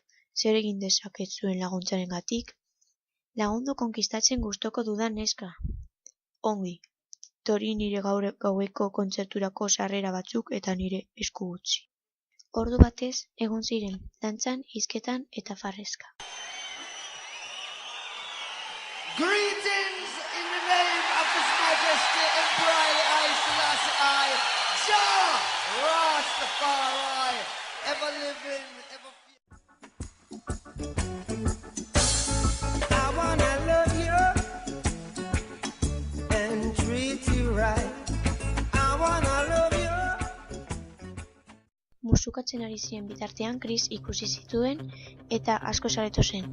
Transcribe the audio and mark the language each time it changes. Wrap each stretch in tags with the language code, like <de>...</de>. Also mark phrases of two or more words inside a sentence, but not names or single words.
<eu>Zer egin dezaket zuen laguntzarengatik? Lagundu konkistatzen gustoko dudan neska. Ongi. Tori nire gaur gaueko kontzerturako sarrera batzuk eta nire esku utzi. Ordu batez egon ziren, dantzan, hizketan eta farrezka.</eu> <en>Greetings in the name of His Majesty Emperor Haile Selassie I, Jah Rastafari, ever living, ever I wanna love you and treat you right. I wanna love you.</en> <eu>Musukatzen ari ziren bitartean Chris ikusi zituen eta asko saretu zen.</eu>